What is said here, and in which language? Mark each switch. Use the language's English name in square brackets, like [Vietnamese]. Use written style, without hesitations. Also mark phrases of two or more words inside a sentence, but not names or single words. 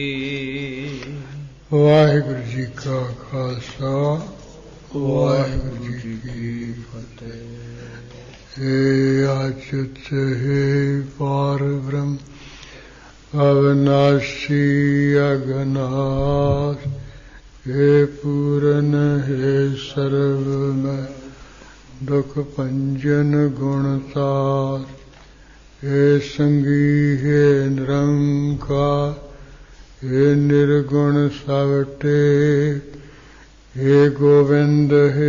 [Punjabi] ਵਾਹਿਗੁਰੂ ਜੀ ਕਾ ਖਾਲਸਾ ਵਾਹਿਗੁਰੂ ਜੀ ਕੀ ਫਤਿਹ। ਹੇ ਅਚੁੱਤ ਹੇ ਪਾਰ ਬ੍ਰਹਮ ਅਵਿਨਾਸ਼ੀ ਅਗਨਾਸ਼ ਹੇ ਪੂਰਨ ਹੇ ਸਰਵ ਮੇਂ ਦੁਖ ਭੰਜਨ ਗੁਣਸਾਰ ਹੇ ਸੰਗੀ ਹੇ ਨਿਰੰਕਾਰ ਹੇ ਨਿਰਗੁਣ ਸਵਟੇ ਹੇ ਗੋਵਿੰਦ ਹੇ